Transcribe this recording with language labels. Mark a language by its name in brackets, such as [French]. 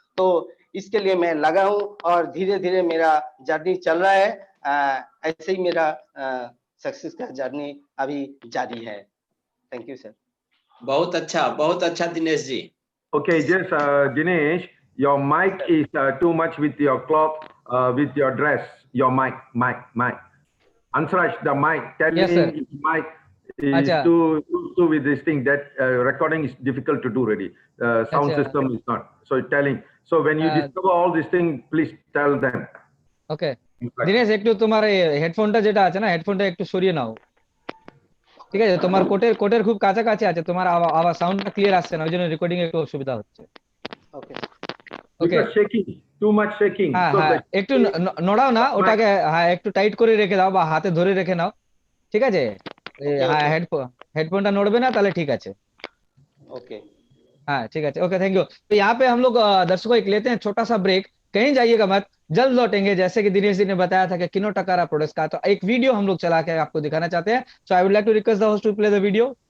[Hindi] तो इसके लिए मैं लगा हूँ और धीरे धीरे मेरा जर्नी चल रहा है। ऐसे ही मेरा सक्सेस का जर्नी अभी जारी है। [English] Thank you sir. [Hindi] बहुत अच्छा Dinesh ji. [English] Okay, just Dinesh, your mic is too much with your cloth, with your dress. Your mic. Ansaraj, the mic. Yes, sir. Mic is too with this thing that recording is difficult to do really. Sound system is not. So telling. So when you discover all these things, please tell them. Okay. [Bangla] Dinesh একটু তোমার হেডফোনটা যেটা আছে না, হেডফোনটা একটু সরিয়ে নাও, ঠিক আছে? তোমার কোটের খুব কাছাকাছি আছে, তোমার আওয়াজ সাউন্ডটা ক্লিয়ার আসছে না, ওই জন্য রেকর্ডিং এ একটু অসুবিধা হচ্ছে। [English] Okay, shaking, too much shaking. [Bangla] হ্যাঁ, একটু নড়াও না ওটাকে, হ্যাঁ একটু টাইট করে রেখে দাও বা হাতে ধরে রেখে নাও, ঠিক আছে? হ্যাঁ, हेडफोनটা नड़बे ना, তাহলে ঠিক আছে। [English] okay, [Hindi] हाँ ठीक है, [English] Okay, thank you. [Hindi] तो यहाँ पे हम लोग दर्शकों एक लेते हैं छोटा सा ब्रेक, कहीं जाइएगा मत, जल्द लौटेंगे। जैसे कि दिनेश जी ने बताया था कि किनोटाकारा प्रोडक्ट्स का तो एक वीडियो हम लोग चला के आपको दिखाना चाहते हैं। [English] So I would like to request the host to play the video.